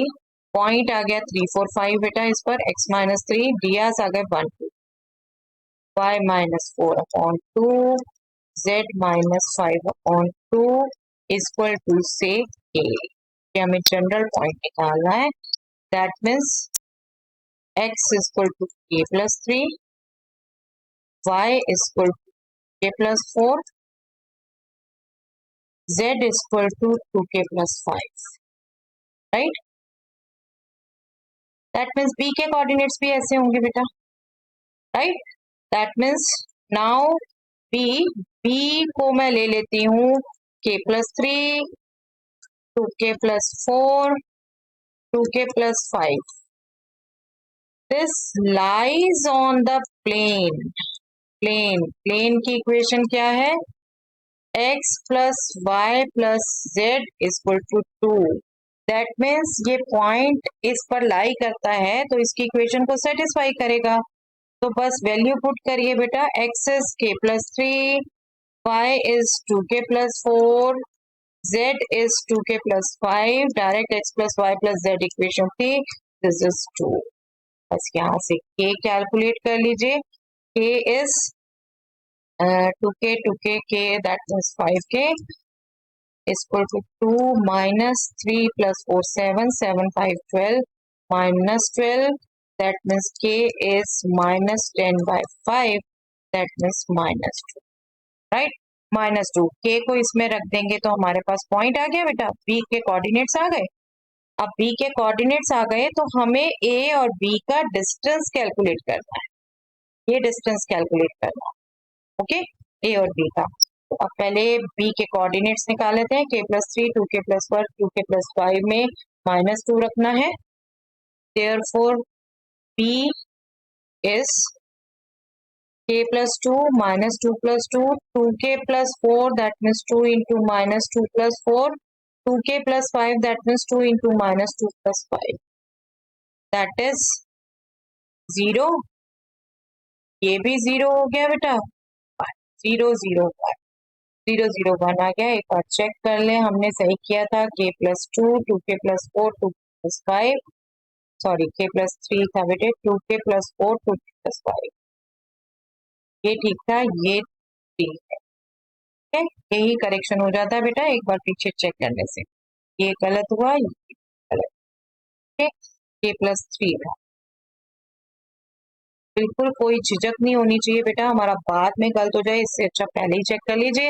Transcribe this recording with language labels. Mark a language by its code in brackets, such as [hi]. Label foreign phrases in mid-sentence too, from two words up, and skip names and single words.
[hi] पॉइंट आ गया 3, 4, 5 बेटा, इस पर x माइनस 3, डीआरस आ गए 1, 2, [en] y minus 4 upon 2, z minus 5 upon 2 equal to [hi] से a। ये हमें जनरल पॉइंट निकालना है, [en] that means x equal to a plus 3, y equal to a plus 4, z equal to 2k plus 5, right. that means [hi] b के कोऑर्डिनेट्स भी ऐसे होंगे बेटा, राइट। [en] that means now [hi] b को मैं ले लेती हूँ [en] k plus 3, 2k plus 4, 2k plus 5. This lies on the plane. [hi] Plane की इक्वेशन क्या है? [en] x plus y plus z equal to 2. That means [hi] ये पॉइंट इस पर लाई करता है तो इसकी इक्वेशन को सेटिस्फाई करेगा। तो बस वैल्यू पुट करिए बेटा, [en] x is k plus 3, y is 2k plus 4, z is 2k plus 5, डायरेक्ट x plus y plus z इक्वेशन थी, this is 2. [hi] बस यहाँ से k कैलकुलेट कर लीजिए, [en] k is 2k k, that means 5k equal to 2 minus 3 plus 4 7, 7 5 12 minus 12, that means k is minus 10 by 5, that means minus 2, right? [hi] माइनस 2, के को इसमें रख देंगे तो हमारे पास पॉइंट आ गया बेटा, बी के कोऑर्डिनेट्स आ गए। अब बी के कोऑर्डिनेट्स आ गए तो हमें ए और बी का डिस्टेंस कैलकुलेट करना है, ये डिस्टेंस कैलकुलेट करना है, ओके, ए और बी का। तो अब पहले बी के कोऑर्डिनेट्स निकाल लेते हैं, [en] k plus 3, 2k plus 4, 2k plus 5 [hi] में -2 रखना है, [en] therefore B is k plus 2 minus 2 plus 2, 2k plus 4, that means 2 into minus 2 plus 4, 2k plus 5, that means 2 into minus 2 plus 5, that is 0. [hi] ये भी 0 हो गया बेटा, 0 0 1 0 0 1 आ गया. एक बार चेक कर ले, हमने सही किया था. [en] k plus 2, 2k plus 4, 2k plus 5, [hi] सॉरी [en] k plus 3 [hi] था बेटे, [en] 2k plus 4, 2k plus 5, [hi] ये ठीक था, ये ठीक है. यही करेक्शन हो जाता है बेटा एक बार पीछे चेक करने से. ये गलत हुआ, ये गलत. [en] k plus 3 [hi] था. बिल्कुल कोई झिझक नहीं होनी चाहिए बेटा, हमारा बाद में गलत हो जाए, इससे अच्छा पहले ही चेक कर लीजिए.